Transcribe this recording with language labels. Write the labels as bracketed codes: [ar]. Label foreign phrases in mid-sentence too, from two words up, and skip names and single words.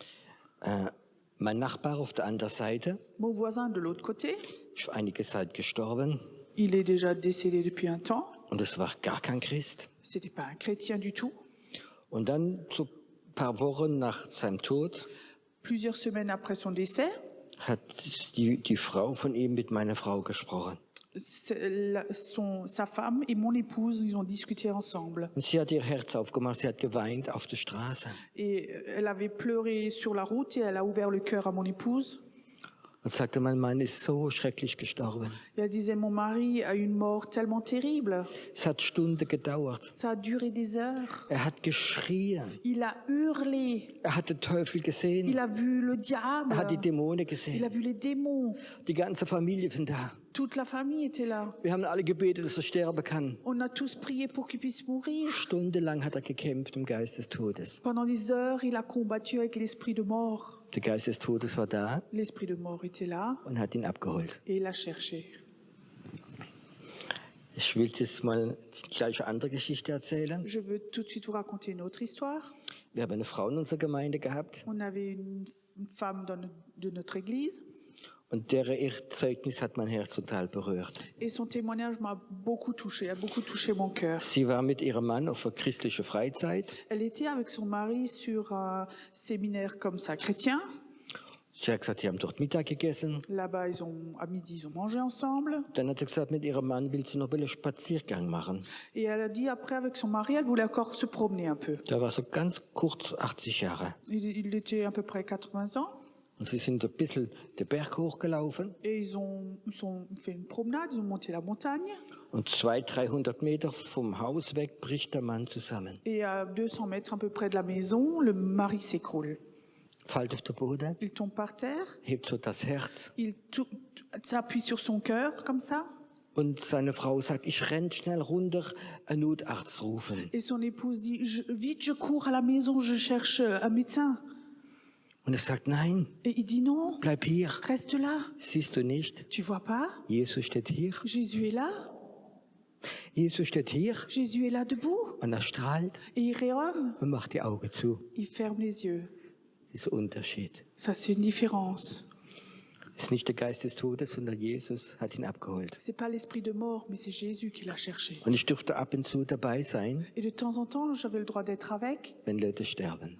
[de] Mein Nachbar auf der anderen Seite [fr] Mon voisin de l'autre côté, [de] ist vor einiger Zeit gestorben [fr] il est déjà décédé depuis un temps. [de] und es war gar kein Christ. [fr] C'était pas un chrétien du tout. [de] Und dann, so ein paar Wochen nach seinem Tod, [fr] Plusieurs semaines après son décès, [de] hat die Frau von ihm mit meiner Frau gesprochen. [fr] sa femme et mon épouse, ils ont discuté ensemble. [de] Und sie hat ihr Herz aufgemacht, sie hat geweint auf der Straße. [fr] Et elle avait pleuré sur la route et elle a ouvert le cœur à mon épouse. [de] Und sagte, mein Mann ist so schrecklich gestorben. [fr] Et elle disait, mon mari a une mort tellement terrible. [de] Es hat Stunden gedauert. [fr] Ça a duré des heures. [de] Er hat geschrien. [fr] Il a hurlé. [de] Er hat den Teufel [fr] Il [de] gesehen. [fr] a vu le diable. [de] Er hat die Dämonen [fr] Il a [de] gesehen. [fr] vu les démons. [de] Die ganze Familie von da. [fr] Toute la famille était là. [de] Wir haben alle gebetet, dass er sterben kann. [fr] On a tous prié pour qu'il puisse mourir. [de] Stundenlang hat er gekämpft im Geist des Todes. [fr] Pendant des heures, il a combattu avec l'esprit de mort. [de] Der Geist des Todes war da [fr] L'esprit de mort était là [de] und hat ihn abgeholt. [fr] et il l'a cherché. [de] Ich will jetzt mal gleich eine andere Geschichte erzählen. [fr] Je veux tout de suite vous raconter une autre histoire. [de] Wir haben eine Frau in unserer Gemeinde gehabt [fr] On avait une femme de notre église [de] und deren ihr Zeugnis hat mein Herz total berührt. [fr] et son témoignage m'a beaucoup touché, a beaucoup touché mon cœur. [de] Sie war mit ihrem Mann auf einer christlichen Freizeit. [fr] Elle était avec son mari sur un séminaire comme ça, chrétien. [de] Sie hat gesagt, die haben dort Mittag gegessen. [fr] Là-bas, à midi, ils ont mangé ensemble. [de] Dann hat sie gesagt, mit ihrem Mann will sie noch einen Spaziergang machen. [fr] Et elle a dit après, avec son mari, elle voulait encore se promener un peu. [de] Da war so ganz kurz 80 Jahre. [fr] Il était à peu près 80 ans. [de] Und sie sind ein bisschen den Berg hochgelaufen. [fr] Et ils ont fait une promenade, ils ont monté la montagne. [de] Und 200-300 Meter vom Haus weg bricht der Mann zusammen. [fr] Et à 200 mètres à peu près de la maison, le mari s'écroule. [de] Fällt auf den Boden, [fr] Il tombe par terre, [de] hebt so das Herz. [fr] il s'appuie sur son cœur, comme ça. [de] Und seine Frau sagt, ich renn schnell runter, einen Notarzt rufen. [fr] Et son épouse dit, vite, je cours à la maison, je cherche un médecin. [de] Und er sagt, nein, [fr] Et il dit non, [de] bleib hier. [fr] reste là. [de] Siehst du nicht? [fr] Tu vois pas? [de] Jesus steht hier. [fr] Jésus est là. [de] Jesus steht hier [fr] Jésus est là debout. [de] und er strahlt [fr] Et il rayonne. [de] und macht die Augen zu. [fr] Il ferme les yeux. [de] Dieser Unterschied. [fr] Ça, c'est une différence. [de] Es ist nicht der Geist des Todes, sondern Jesus hat ihn abgeholt. [fr] C'est pas l'esprit de mort, mais c'est Jésus qui l'a cherché. [de] Und ich durfte ab und zu dabei sein, [fr] Et de temps en temps, j'avais le droit d'être avec [de] wenn Leute sterben.